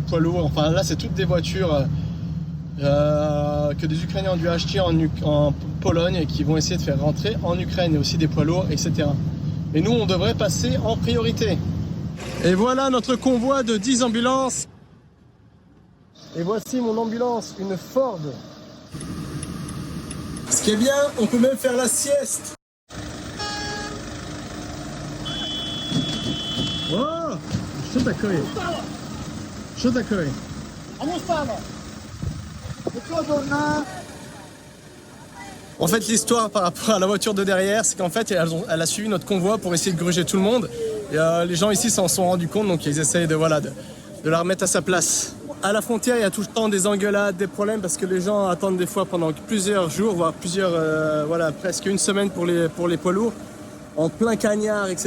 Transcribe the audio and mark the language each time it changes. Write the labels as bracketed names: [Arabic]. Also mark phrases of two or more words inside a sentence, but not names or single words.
[French] Enfin là, c'est toutes des voitures que des Ukrainiens ont dû acheter en Pologne et qui vont essayer de faire rentrer en Ukraine, et aussi des poids lourds, etc. Et nous, on devrait passer en priorité. Et voilà notre convoi de 10 ambulances. Et voici mon ambulance, une Ford. Ce qui est bien, on peut même faire la sieste. [Ukrainian] Oh, що такое? Що такое? [French] En fait, l'histoire par rapport à la voiture de derrière, c'est qu'en fait, elle a suivi notre convoi pour essayer de gruger tout le monde. Et les gens ici s'en sont rendus compte, donc ils essayent de la remettre à sa place. À la frontière, il y a tout le temps des engueulades, des problèmes, parce que les gens attendent des fois pendant plusieurs jours, voire presque une semaine pour les poids lourds, en plein cagnard, etc.